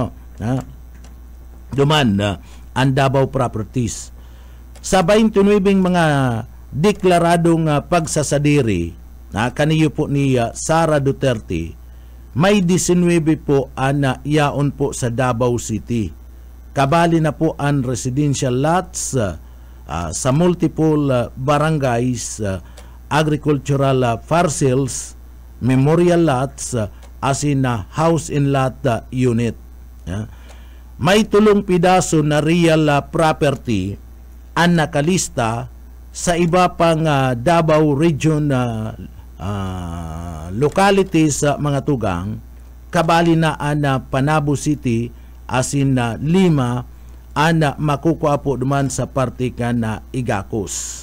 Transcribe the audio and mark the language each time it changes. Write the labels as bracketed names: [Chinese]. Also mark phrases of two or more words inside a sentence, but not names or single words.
[Bikol] Duman ang Davao properties sa 29 mga deklaradong pagsasadiri na kaniyo po ni Sara Duterte, may 19 po ang yaon po sa Davao City. Kabali na po ang [English] residential lots sa multiple barangays, agricultural parcels, memorial lots, as in house and lot unit. [Bikol] May tulong pidaso na [English] real property [Bikol] ang nakalista sa iba pang Davao region localities mga tugang, kabali na ang Panabo City, asin na 5 ang makukuha po duman sa partikan na Igacos.